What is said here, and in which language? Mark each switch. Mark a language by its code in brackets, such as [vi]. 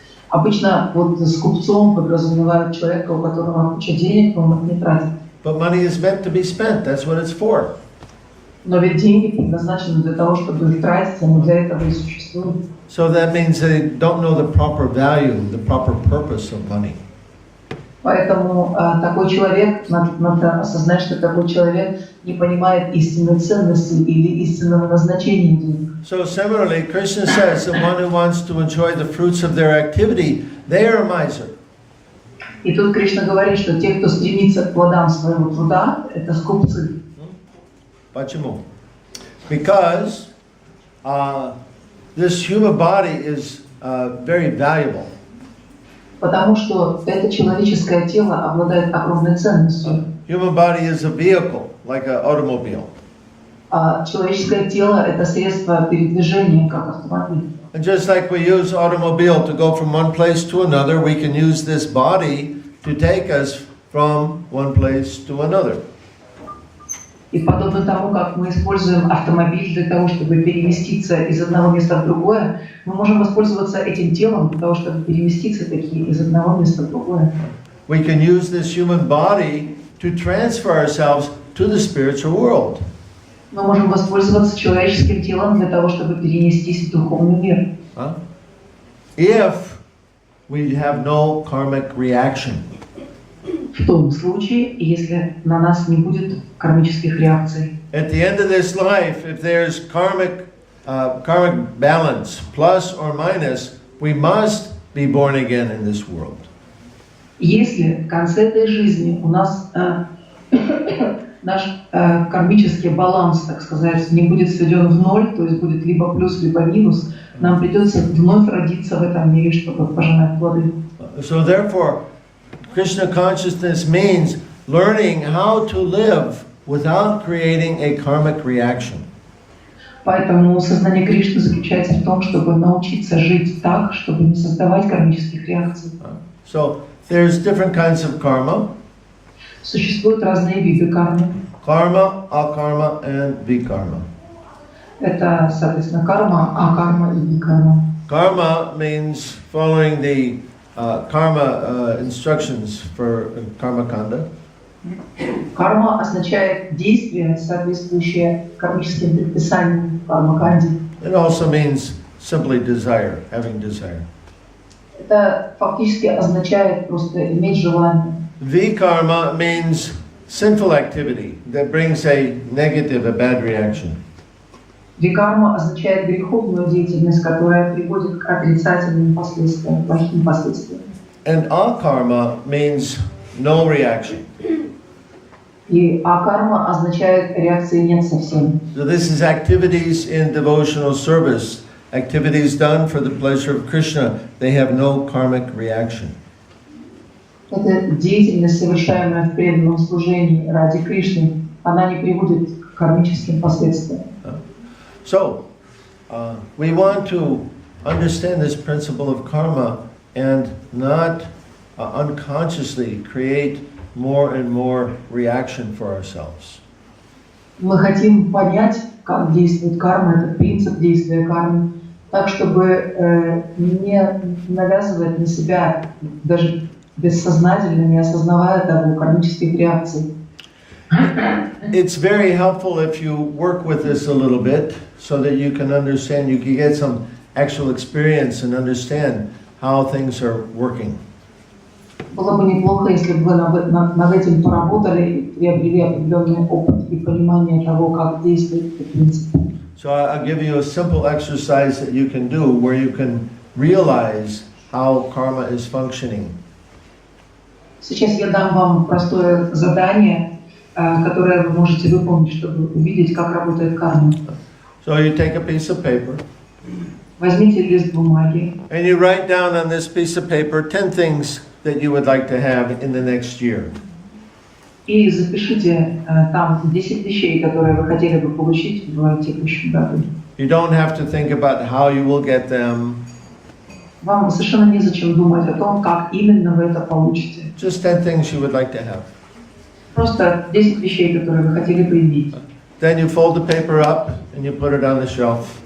[ru] Обычно вот скупцом подразумевают человека, у которого куча денег, но он их не тратит. [en] But money is meant to be spent. That's what it's for. [ru] Но ведь деньги предназначены для того, чтобы их тратить, они для этого и существуют. [en] So that means they don't know the proper value, the proper purpose of money. [ru] Поэтому такой человек, надо осознать, что такой человек не понимает истинной ценности или истинного назначения денег. [en] So similarly, Krishna says the one who wants to enjoy the fruits of their activity, they are a miser. [ru] И тут Кришна говорит, что те, кто стремится к плодам своего труда, это скупцы. Почему? [en] Because this human body is very valuable. [ru] Потому что это человеческое тело обладает огромной ценностью. [en] Human body is a vehicle, like an automobile. [ru] Человеческое тело – это средство передвижения, как автомобиль. [en] And just like we use automobile to go from one place to another, we can use this body to take us from one place to another. [ru] И подобно тому, как мы используем автомобиль для того, чтобы переместиться из одного места в другое, мы можем воспользоваться этим телом для того, чтобы переместиться таки из одного места в другое. [en] We can use this human body to transfer ourselves to the spiritual world. [ru] Мы можем воспользоваться человеческим телом для того, чтобы перенестись в духовный мир. [en] If we have no karmic reaction. [ru] В том случае, если на нас не будет кармических реакций. [en] At the end of this life, if there's karmic balance, plus or minus, we must be born again in this world. [ru] Если в конце этой жизни у нас наш кармический баланс, так сказать, не будет сведен в ноль, то есть будет либо плюс, либо минус, нам придется вновь родиться в этом мире, чтобы пожинать плоды. [en] So therefore, Krishna consciousness means learning how to live without creating a karmic reaction. [ru] Поэтому сознание Кришны заключается в том, чтобы научиться жить так, чтобы не создавать кармических реакций. [en] So there's different kinds of karma. [ru] Существуют разные виды кармы. [en] Karma, akarma, and vikarma. [ru] Это, соответственно, карма, а карма и викарма. [en] Karma means following the karma instructions for karma kanda. [ru] Карма означает действие, соответствующее кармическим предписаниям карма-канди. [en] It also means simply desire, having desire. [ru] Это фактически означает просто иметь желание. [en] Vikarma means sinful activity that brings a negative, a bad reaction. [ru] Викарма означает греховную деятельность, которая приводит к отрицательным последствиям, плохим последствиям. [en] And akarma means no reaction. [ru] И акарма означает реакции нет совсем. [en] So this is activities in devotional service, activities done for the pleasure of Krishna. They have no karmic reaction. [ru] Это деятельность, совершаемая в преданном служении ради Кришны, она не приводит к кармическим последствиям. [en] So, we want to understand this principle of karma and not unconsciously create more and more reaction for ourselves. [ru] Мы хотим понять, как действует карма, этот принцип действия кармы, так, чтобы не навязывать на себя, даже бессознательно, не осознавая того, кармических реакций. [en] It's very helpful if you work with this a little bit so that you can understand, you can get some actual experience and understand how things are working. [ru] Было бы неплохо, если бы вы над этим поработали и приобрели определенный опыт и понимание того, как действует этот принцип. [en] So I'll give you a simple exercise that you can do where you can realize how karma is functioning. [ru] Сейчас я дам вам простое задание, которое вы можете выполнить, чтобы увидеть, как работает карма. [en] So you take a piece of paper. [ru] Возьмите лист бумаги. [en] And you write down on this piece of paper 10 things that you would like to have in the next year. [ru] И запишите там 10 вещей, которые вы хотели бы получить в текущем году. [en] You don't have to think about how you will get them. [ru] Вам совершенно незачем думать о том, как именно вы это получите. [en] Just 10 things you would like to have. [ru] Просто 10 вещей, которые вы хотели бы иметь. [en] Then you fold the paper up and you put it on the shelf.